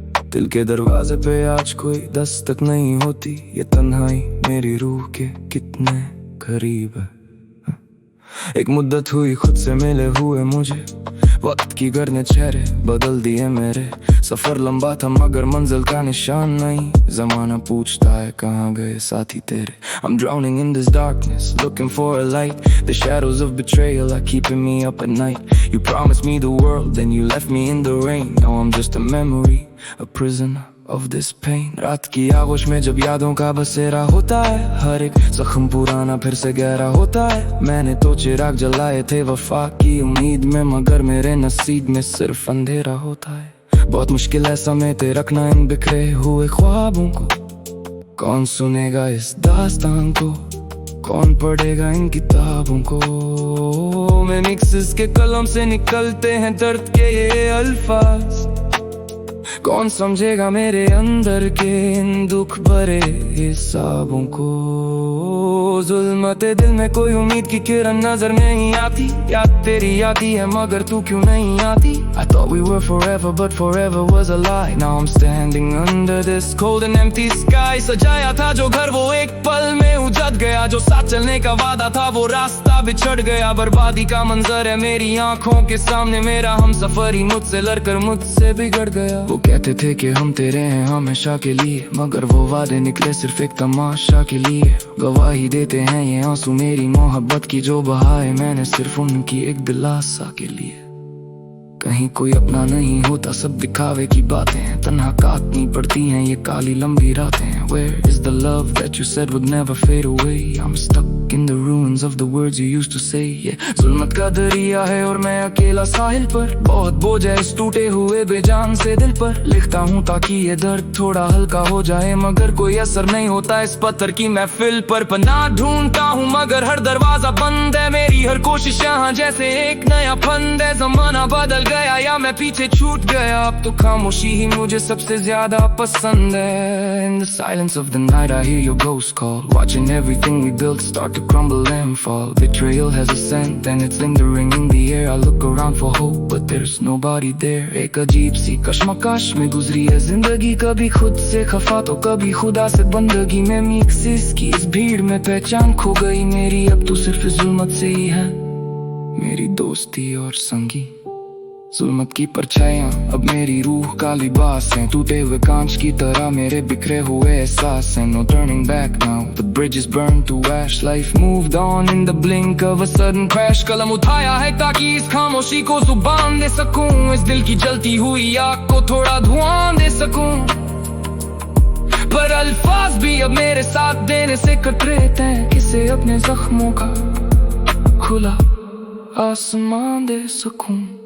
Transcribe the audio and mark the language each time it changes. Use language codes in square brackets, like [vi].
[hi] दिल के दरवाजे पे आज कोई दस्तक नहीं होती, ये तन्हाई मेरी रूह के कितने करीब है। एक मुद्दत हुई खुद से मिले हुए मुझे, वक्त की गर्द ने चेहरे बदल दिए मेरे। सफर लंबा था मगर मंजिल का निशान नहीं, जमाना पूछता है कहाँ गए साथी तेरे। [en] I'm drowning in this darkness, looking for a light. The shadows of betrayal are keeping me up at night. You promised me the world, then you left me in the rain. Now I'm just a memory, a prisoner of this pain. [hi] रात की आगोश में जब यादों का बसेरा होता है, हर एक जख्म पुराना फिर से गहरा होता है। मैंने तो चिराग जलाए थे वफा की उम्मीद में, मगर मेरे नसीब में सिर्फ अंधेरा होता है। बहुत मुश्किल है समेटे रखना इन बिखरे हुए ख्वाबों को। कौन सुनेगा इस दास्तान को, कौन पढ़ेगा इन किताबों को। मैं मिक्सिस के कलम से निकलते हैं दर्द के ये अल्फाज। कौन समझेगा मेरे अंदर के इन दुख भरे हिसाबों को। जुल्मते दिल में कोई उम्मीद की किरण नजर नहीं आती। याद तेरी आती है मगर तू क्यों नहीं आती। [en] I thought we were forever but forever was a lie. Now I'm standing under this cold and empty sky. [hi] सजाया था जो घर वो एक पल में उजड़ गया, जो साथ चलने का वादा था वो रास्ता बिछड़ गया। बर्बादी का मंजर है मेरी आंखों के सामने, मेरा हम सफर ही मुझसे लड़कर मुझसे बिगड़ गया। वो कहते थे कि हम तेरे हैं हमेशा के लिए, मगर वो वादे निकले सिर्फ एक तमाशा के लिए। गवाही देते हैं ये आंसू मेरी मोहब्बत की, जो बहाए मैंने सिर्फ उनकी एक दिलासा के लिए। कहीं कोई अपना नहीं होता, सब दिखावे की बातें हैं। तन्हा काटनी पड़ती हैं ये काली लंबी रातें। [en] Where is the love that you said would never fade away? I'm stuck in the ruins of the words you used to say. [hi] Yeah, जुल्मत का दरिया है और मैं अकेला साहिल पर। बहुत बोझ है इस टूटे हुए बेजान से दिल पर। लिखता हूँ ताकि ये दर्द थोड़ा हल्का हो जाए, मगर कोई असर नहीं होता इस पत्थर की महफिल पर। पनाह ढूंढता हूँ मगर हर दरवाजा बंद है। मेरी हर कोशिश यहाँ जैसे एक नया फंद है। जमाना बदल गया या मैं पीछे छूट गया, अब तो खामोशी ही मुझे सबसे ज्यादा पसंद है। [en] In the silence of the night I hear your ghost call, watching everything we built start to crumble and fall. Betrayal has a scent and it's lingering in the air. I look around for hope but there's nobody there. [hi] एक अजीब सी कश्मकश में गुजरी है जिंदगी, कभी खुद से खफा तो कभी खुदा से बंदगी में। मिक्सिस की इस भीड़ में पहचान खो गई मेरी, अब तो सिर्फ जुल्मत से ही है मेरी दोस्ती और संगी। जुल्मत की परछाइयां अब मेरी रूह का लिबास है, टूटे हुए कांच की तरह मेरे बिखरे हुए एहसास हैं। [en] No turning back now, the bridge is burned to ash. Life moved on in the blink of a sudden crash. [hi] कलम उठाया है ताकि इस खामोशी को जुबान दे सकूं, इस दिल की जलती हुई आग को थोड़ा धुआं दे सकूं। पर अल्फाज भी अब मेरे साथ देने से कतराते हैं, किसे अपने जख्मों का खुला आसमान दे सकूं।